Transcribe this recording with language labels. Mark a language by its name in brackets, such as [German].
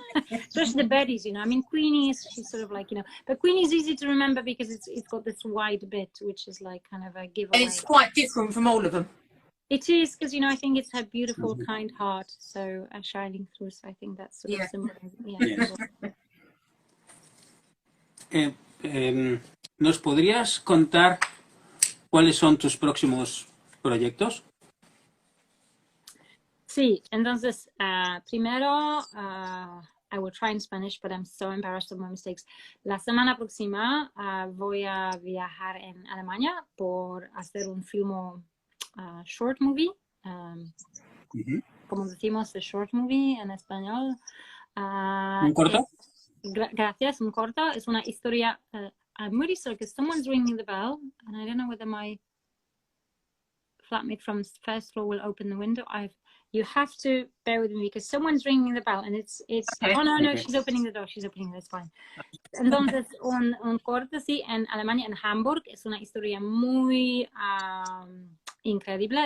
[English] Especially the Betties, you know. I mean, Queenie she's sort of like, you know, but Queenie's easy to remember because it's got this wide bit, which is like kind of a giveaway. And it's quite different from all of them. It is, because, you know, I think it's her beautiful, kind heart, so shining through. So I think that's sort of similar. Yeah. [Spanish] ¿Nos podrías contar cuáles son tus próximos proyectos? [English] Sí, entonces, primero, I will try in Spanish, but I'm so embarrassed of my mistakes. [Spanish] La semana próxima voy a viajar en Alemania por hacer un film short movie. Como decimos, the short movie en español. ¿Un corto? Gracias, un corto. Es una historia. [English] I'm really sorry because someone's ringing the bell, and I don't know whether my flatmate from first floor will open the window. You have to bear with me because someone's ringing the bell, and it's. Okay. Oh no, she's opening the door. She's opening it. It's fine. [Spanish] Entonces, un corto, sí, en Alemania, en Hamburg, es una historia muy increíble.